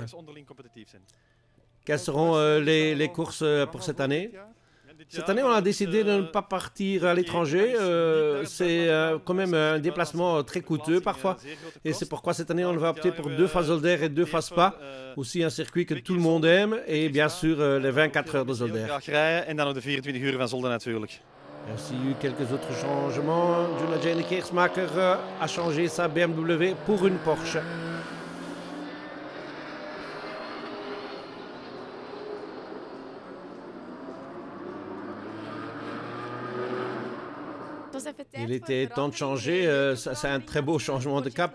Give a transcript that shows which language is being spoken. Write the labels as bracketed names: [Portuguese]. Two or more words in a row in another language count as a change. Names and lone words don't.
[French] Quelles seront les courses pour cette année? Cette année, on a décidé de ne pas partir à l'étranger. C'est quand même un déplacement très coûteux parfois. Et c'est pourquoi cette année, on va opter pour 2 fois Zolder et 2 fois Spa. Aussi un circuit que tout le monde aime. Et bien sûr, les 24 heures de Zolder. [Dutch] En dan ook de 24 uur van Zolder natuurlijk. [French] Il y a aussi eu quelques autres changements. Juna Jane Keersmaker a changé sa BMW pour une Porsche. Il était temps de changer, c'est un très beau changement de cap.